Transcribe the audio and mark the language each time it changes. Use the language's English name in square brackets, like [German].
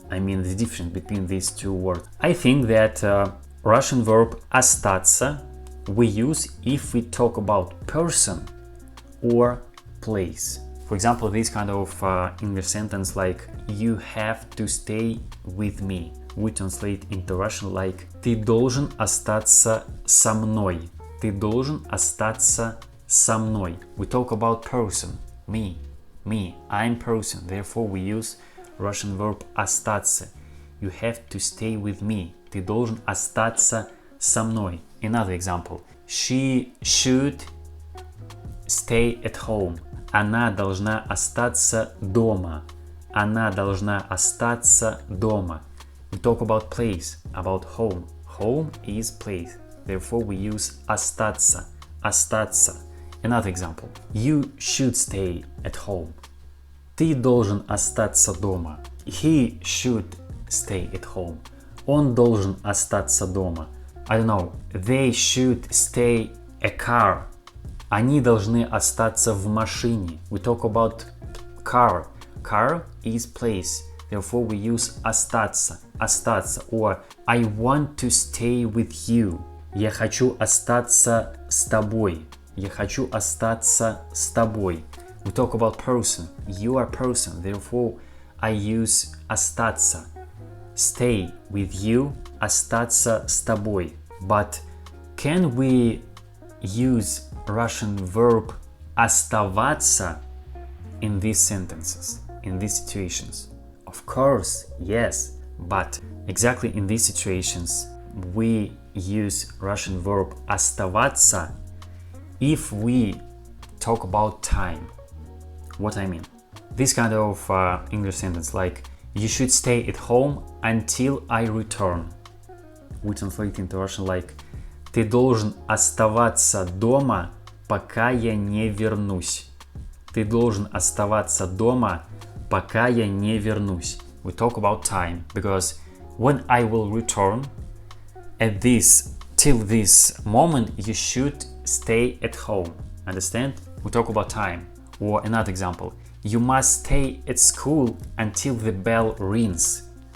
[English] I mean the difference between these two words. I think that Russian verb остаться we use if we talk about person or place. For example, this kind of English sentence like you have to stay with me. We translate into Russian like [Russian] ты должен остаться со мной. Ты должен остаться со мной. [English] We talk about person, me, I'm person. Therefore, we use Russian verb остаться. You have to stay with me. [Russian] Ты должен остаться со мной. [English] Another example. She should stay at home. [Russian] Она должна остаться дома. Она должна остаться дома. [English] We talk about place, about home. Home is place. Therefore, we use остаться, остаться. Another example. You should stay at home. [Russian] Ты должен остаться дома. [English] He should stay at home. [Russian] Он должен остаться дома. [English] I don't know. They should stay a car. [Russian] Они должны остаться в машине. [English] We talk about car. Car is place. Therefore, we use остаться, остаться. Or I want to stay with you. [Russian] Я хочу остаться с тобой. Я хочу остаться с тобой. [English] We talk about person. You are person. Therefore, I use остаться. Stay with you. [Russian] Остаться с тобой. [English] But can we use Russian verb оставаться in these sentences, in these situations? Of course, yes. But exactly in these situations, we use Russian verb оставаться if we talk about time. What I mean? This kind of English sentence like you should stay at home until I return. We translate into Russian like [Russian] ты должен оставаться дома, пока я не вернусь. Ты должен оставаться дома, пока я не вернусь. [English] We talk about time because when I will return, till this moment, you should stay at home. Understand? We talk about time. Or another example. You must stay at school until the bell rings.